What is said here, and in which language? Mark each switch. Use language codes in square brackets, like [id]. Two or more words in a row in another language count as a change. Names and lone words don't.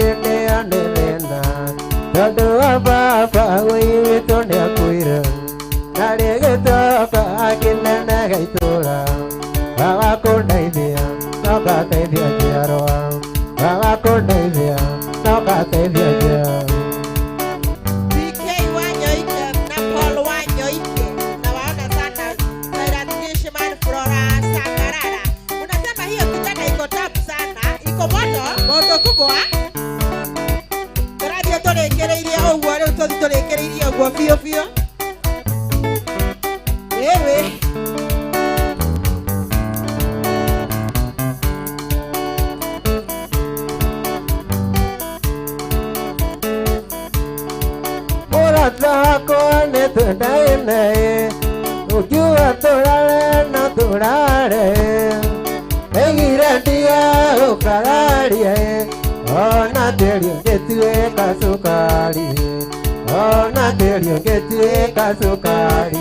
[ki] ndĩ anĩthĩna tondũ wa baba witũ nĩ akuire na rĩgĩtoka kĩnene gĩa itũũra wa kũndeithia no ngateithia njiarwa wa kũndeithia no ngateithia njiarwa. BK wa Nyoike na Paul wa Nyoike na waona sana Cyrus Nishman, Flora Sangarara. [sw] Unasema hiyo kitanda iko tabu sana, iko moto kubwa. [ki] Tũrathiĩ tũrĩkĩrĩirie ũguo rĩu tũthiĩ tũrĩkĩrĩirie ũguo biũ biũ. Ewe mũrata wakwa nĩ twendaine ũngiuga tũrare na tũrare aigire ndia gũkararia ona tĩri ũngĩtuĩka cukari ona tĩri ũngĩtuĩka cukari.